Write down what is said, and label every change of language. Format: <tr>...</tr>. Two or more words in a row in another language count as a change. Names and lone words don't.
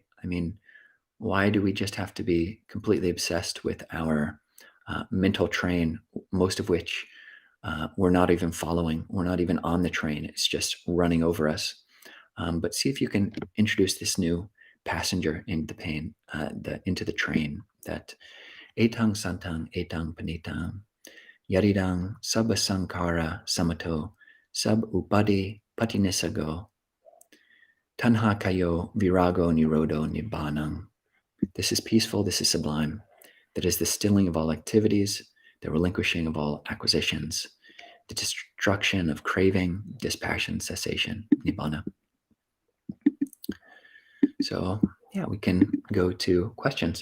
<en>I mean, why do we just have to be completely obsessed with our mental train, most of which we're not even following, we're not even on the train, it's just running over us. But see if you can introduce this new passenger into the train, that</en> <pi>Etaṃ santaṃ, Etaṃ paṇītaṃ, yadidaṃ, sabba-saṅkhāra-samatho, sabb-ūpadhi-paṭinissaggo, taṇhā-kkhayo, virāgo, nirodho, Nibbānanaṁ.</pi> <en>This is peaceful, this is sublime. That is the stilling of all activities, the relinquishing of all acquisitions, the destruction of craving, dispassion, cessation, Nibbāna. So yeah, we can go to questions.</en>